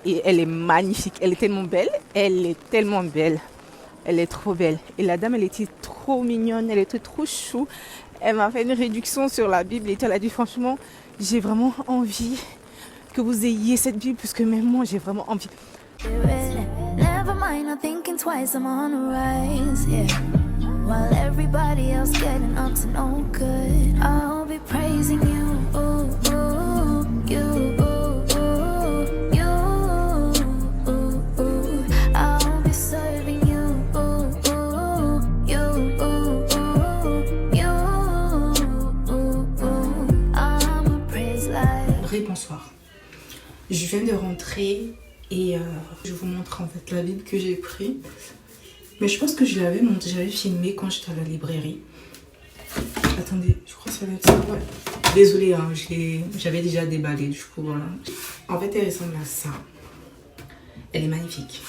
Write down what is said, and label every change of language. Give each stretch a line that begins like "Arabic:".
French: Et elle est magnifique. Elle est tellement belle. Elle est tellement belle. Elle est trop belle. Et la dame, elle était trop mignonne. Elle était trop chou. Elle m'a fait une réduction sur la Bible. Et elle a dit, franchement, j'ai vraiment envie que vous ayez cette Bible. Parce que même moi, j'ai vraiment envie.
English: Never mind, I'm thinking twice, I'm on the rise, yeah. While everybody else getting up to no good, I'll be praising you, ooh, ooh, you, ooh, ooh, you, ooh, ooh. I'll be serving you, ooh, ooh, you, ooh, ooh, you, ooh, ooh. I'm a praise life.
French: Bonsoir. Je viens de rentrer et je vous montre en fait la Bible que j'ai prise. Mais je pense que j'avais filmé quand j'étais à la librairie. Attendez, je crois que ça va être ça. Ouais. Désolée, hein, j'avais déjà déballé du coup. Voilà. En fait, elle ressemble à ça. Elle est magnifique.